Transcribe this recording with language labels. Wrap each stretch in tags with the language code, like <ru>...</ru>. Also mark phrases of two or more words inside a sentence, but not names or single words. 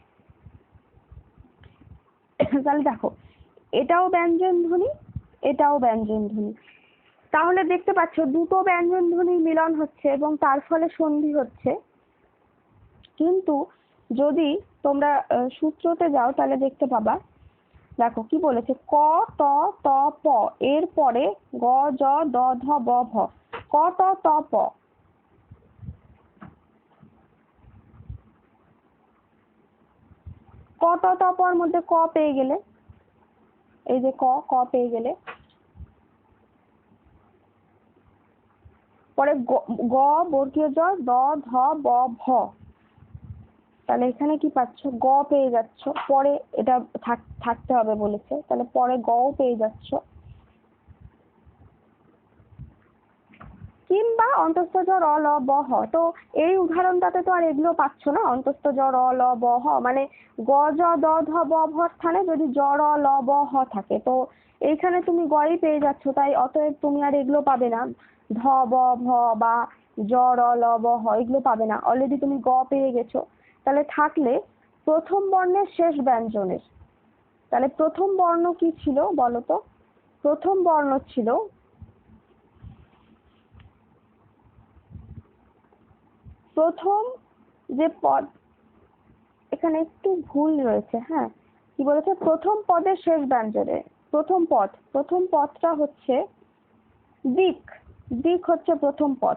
<bn>তাহলে দেখো এটাও ব্যঞ্জন ধ্বনি, এটাও ব্যঞ্জন ধ্বনি। তাহলে দেখতে পাচ্ছ দুটো ব্যঞ্জন ধ্বনির মিলন হচ্ছে এবং তার ফলে সন্ধি হচ্ছে। কিন্তু যদি তোমরা সূত্রতে যাও তাহলে দেখতে পাবা, দেখো কি বলেছে ক, ত, ত, প এর পরে গ, জ, দ, ধ, ব, ভ। ক, ত, ত, প, ক, ত, ত, পর মধ্যে ক পেয়ে গেলে, এই যে ক, ক পেয়ে গেলে, পরে গ বর্গীয় জ, দ, ধ, ব, ভ। তাহলে এখানে কি পাচ্ছ গ পেয়ে যাচ্ছ, পরে এটা থাকতে হবে বলেছে, তাহলে পরে গ পেয়ে যাচ্ছ। কিংবা অন্তস্থ জ, র, ল, ব, হ। তো এই উদাহরণটাতে তো আর এগুলো পাচ্ছ না, অন্তস্থ জ, র, ল, ব, হ, মানে গ, জ, দ, ধ, ব, ভ স্থানে যদি জ, র, ল, ব, হ থাকে, তো এইখানে তুমি গই পেয়ে যাচ্ছ, তাই অতএব তুমি আর এগুলো পাবে না, ধ, ব, ভ বা জ, র, ল, ব, হ এগুলো পাবে না, অলরেডি তুমি গ পেয়ে গেছো। তাহলে থাকলে প্রথম বর্ণের শেষ ব্যঞ্জনের, তাহলে প্রথম বর্ণ কি ছিল বলতো? প্রথম বর্ণ ছিল প্রথম যে পদ, এখানে একটু ভুল রয়েছে, হ্যাঁ কি বলেছে প্রথম পদের শেষ ব্যঞ্জনে, প্রথম পদটা হচ্ছে দিক, দিক হচ্ছে প্রথম পদ।</bn>